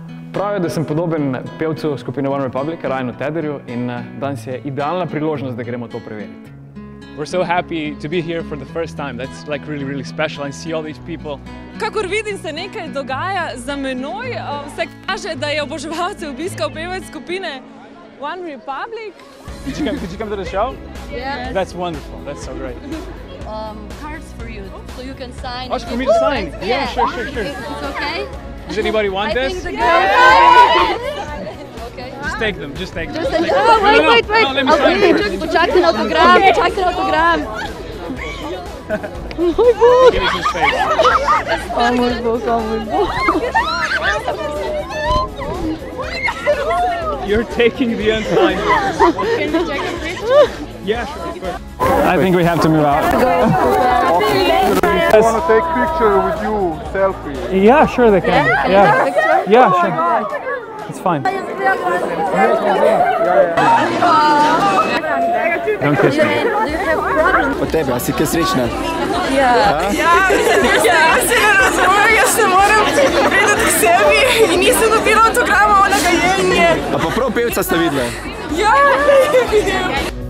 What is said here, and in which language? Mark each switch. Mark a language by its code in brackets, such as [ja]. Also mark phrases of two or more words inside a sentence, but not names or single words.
[sl] Pravijo, da sem podoben pevcu skupine OneRepublic Ryanu Tedderju in danes je idealna priložnost, da gremo to preveriti. [en] We're so happy to be here for the first time. That's like really special and see all these people. [sl] Kakor vidim, se nekaj dogaja za menoj. Vse kaže, da je oboževalce obiskal pevec skupine OneRepublic. [en] Did you come to the show? Yeah. That's wonderful. That's so great. Cards for you, so you can sign. Oh, for me to sign? Yeah, sure. It's okay? Does anybody want this? I think the girls. Okay. Just take them. Just take them. Oh, wait. No, let me sign first. [sl] Počakajte na autogram. Moj Bog. [en] Give me some space. [sl] Oh, moj Bog. [en] You're taking the unsigned ones. Can you check it, please? Yeah, sure, of course. I think we have to move out. I want to take picture with you, selfie. Yeah, sure they can. Yeah, sure. It's fine. Don't kiss me. [sl] Od tebe, a si kaj srečna? Ja, se ne razumem, jaz se moram priti k sebi in nisem dobila autograma, ona ga je in je. A pa prav pevca sta videla? Ja,